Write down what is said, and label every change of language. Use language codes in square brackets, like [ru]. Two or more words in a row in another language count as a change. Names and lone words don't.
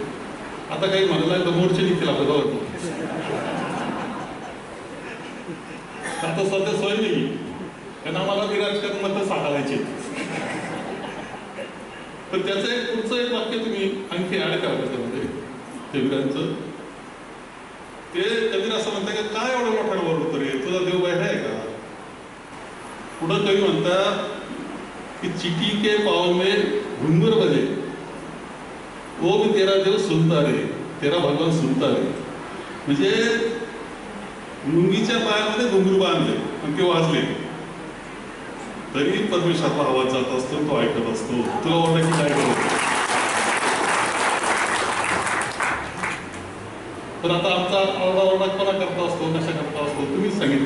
[mr] आता काही म्हणलं तर मोर्चे निघतील आपल्या गावात. आता सध्या सोय नाही कारण आम्हाला ती राजकारण मतं साकारायची. पण त्याचं एक पुढचं एक वाक्य तुम्ही आणखी ऍड करा त्याच्यामध्ये कबीरांचं. ते कबीर असं म्हणतात की काय एवढं मोठ्यानं वर रे तुझा देव बाहेर आहे का. पुढं कवी म्हणतात कि [hi] चिटी के पाव में घुंगूर बजे वो भी तेरा देव सुनता रे, तेरा भगवान सुनता रे. [mr] म्हणजे लुंगीच्या पायामध्ये घुंगूर बांधले आणि ते वाजले तरी परमेश्वराला आवाज जात असतो, तो ऐकत असतो. तुला ओरडायची काय गरज. तर आता आमचा ओरडाओरडापणा करता असतो, कशा करता असतो तुम्हीच सांगितलं.